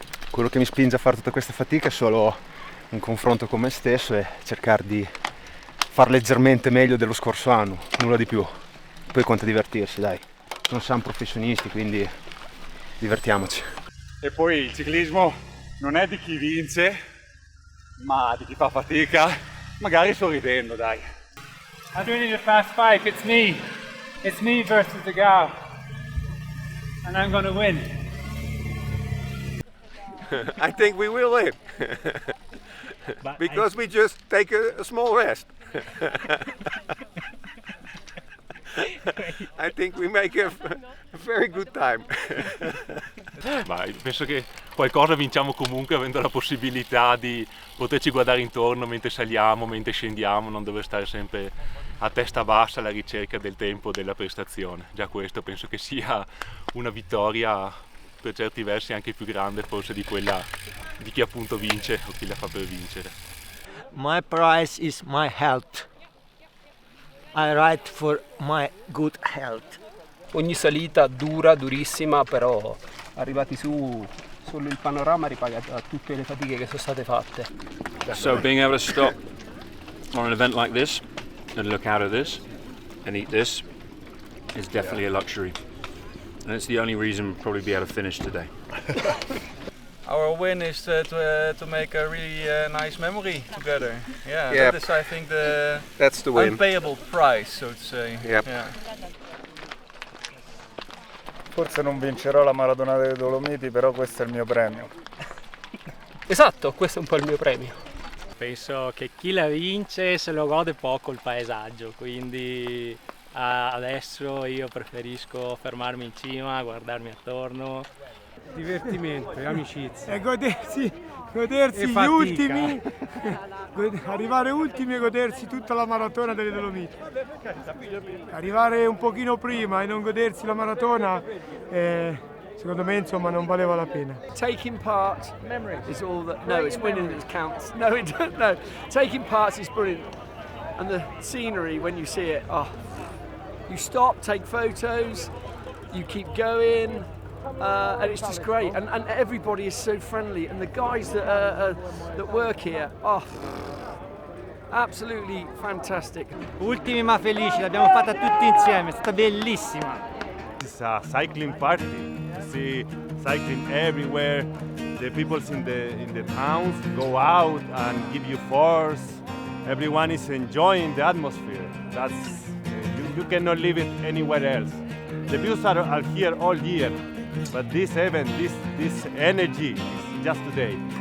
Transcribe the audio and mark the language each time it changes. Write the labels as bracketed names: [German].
[Italian] Quello che mi spinge a fare tutta questa fatica è solo un confronto con me stesso e cercare di far leggermente meglio dello scorso anno, nulla di più. Poi conta divertirsi, dai. Non siamo professionisti, quindi divertiamoci. E poi il ciclismo non è di chi vince, ma di chi fa fatica, magari sorridendo, dai. [English] I'm doing it a fast five, it's me. It's me versus the gal. And I'm gonna win. I think we will win. Because we just take a small rest. I think we make a very good time. [Italian] Ma penso che qualcosa vinciamo comunque avendo la possibilità di poterci guardare intorno mentre saliamo, mentre scendiamo, non dover stare sempre a testa bassa alla ricerca del tempo, della prestazione. Già questo penso che sia una vittoria per certi versi anche più grande forse di quella di chi appunto vince o chi la fa per vincere. [English] My prize is my health. I ride for my good health. [Italian] Ogni salita dura, durissima, però arrivati su solo il panorama ripaga tutte le fatiche che sono state fatte. [English] So being able to stop on an event like this and look out of this and eat this is definitely a luxury. And it's the only reason we'll probably be able to finish today. Our win is to make a really nice memory together. Yeah, Yep. that is, I think, That's the win. unpayable prize, so to say. Yep. Yeah. [Italian] Forse non vincerò la Maratona delle Dolomiti, però questo è il mio premio. Esatto, questo è un po' il mio premio. Penso che chi la vince se lo gode poco il paesaggio, quindi adesso io preferisco fermarmi in cima, guardarmi attorno. Divertimento e amicizia. E godersi E gli fatica. ultimi, arrivare ultimi e godersi tutta la maratona delle Dolomiti. Arrivare un pochino prima e non godersi la maratona, secondo me insomma non valeva la pena. [English] Taking part is all that. No, it's winning that counts. No, no. Taking part is brilliant, and the scenery when you see it. Oh, you stop, take photos, you keep going. And it's just great, and everybody is so friendly, and the guys that work here, absolutely fantastic. [Italian] Ultimi ma felici, l'abbiamo fatta tutti insieme, è stata bellissima. [English] It's a cycling party. You see cycling everywhere. The people in the towns go out and give you force. Everyone is enjoying the atmosphere. That's you cannot live it anywhere else. The views are here all year. But this event, this energy is just today.